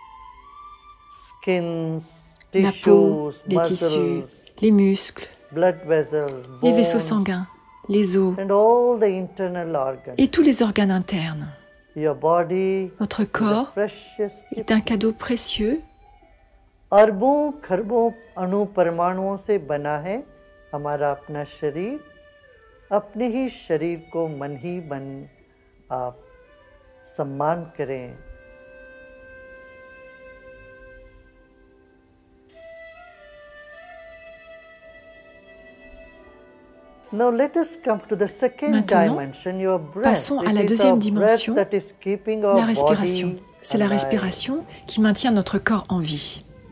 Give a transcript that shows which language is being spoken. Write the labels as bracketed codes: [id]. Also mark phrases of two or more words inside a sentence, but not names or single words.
[fr] La peau, les tissus, les muscles, les vaisseaux sanguins, les os et tous les organes internes. Votre corps est un cadeau précieux. [hi] अरबों खरबों अणु परमाणुओं से बना है हमारा अपना शरीर। अपने ही शरीर को मन ही मन आप सम्मान करें। [fr] Maintenant, passons à la deuxième dimension, la respiration. C'est la respiration qui maintient notre corps en vie.